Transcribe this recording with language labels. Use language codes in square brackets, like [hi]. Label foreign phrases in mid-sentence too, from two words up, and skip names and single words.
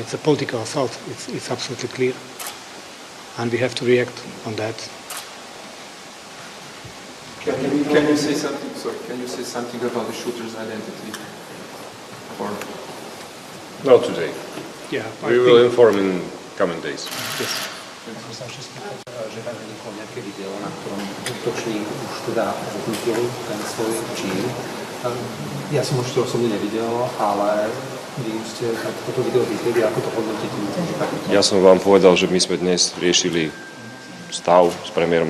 [en] It's a political assault. It's absolutely clear, and we have to react on that. Can you say something? Sorry, can you say something about the shooter's identity? Or Not today. Yeah, We will inform in coming days. Yes. [sk] Som sa ešte spýtať, že vám vyniklo nejaké video, na ktorom útočník už teda zhodnotil ten svoj čin. Ja som už to osobne nevidel, ale vy už ste toto video videli, ako to hodnotíte? Ja som vám povedal, že my sme dnes riešili stav s premiérom.